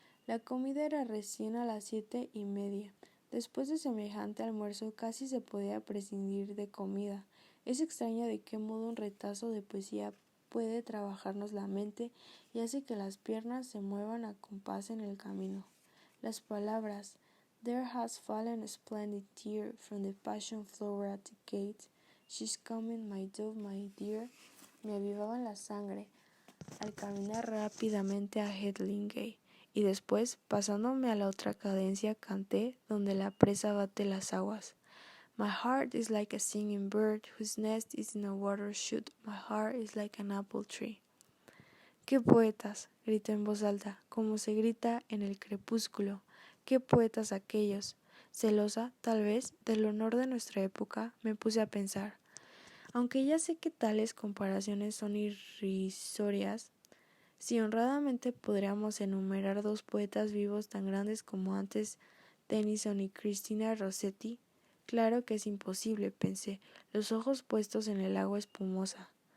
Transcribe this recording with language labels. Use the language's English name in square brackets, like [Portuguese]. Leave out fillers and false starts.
[Spanish] La comida era recién a las 7:30. Después de semejante almuerzo casi se podía prescindir de comida. Es extraño de qué modo un retazo de poesía puede trabajarnos la mente y hace que las piernas se muevan a compás en el camino. Las palabras [English] "There has fallen a splendid tear from the passion flower at the gate. She's coming, my dove, my dear", [Spanish] me avivaban la sangre al caminar rápidamente a Hedlingay, y después, pasándome a la otra cadencia, canté donde la presa bate las aguas. [English] My heart is like a singing bird whose nest is in a water shoot. My heart is like an apple tree. [Spanish] ¡Qué poetas!, grité en voz alta, como se grita en el crepúsculo. ¡Qué poetas aquellos! Celosa, tal vez, del honor de nuestra época, me puse a pensar. Aunque ya sé que tales comparaciones son irrisorias, si honradamente podríamos enumerar dos poetas vivos tan grandes como antes Tennyson y Cristina Rossetti, claro que es imposible, pensé, los ojos puestos en el agua espumosa.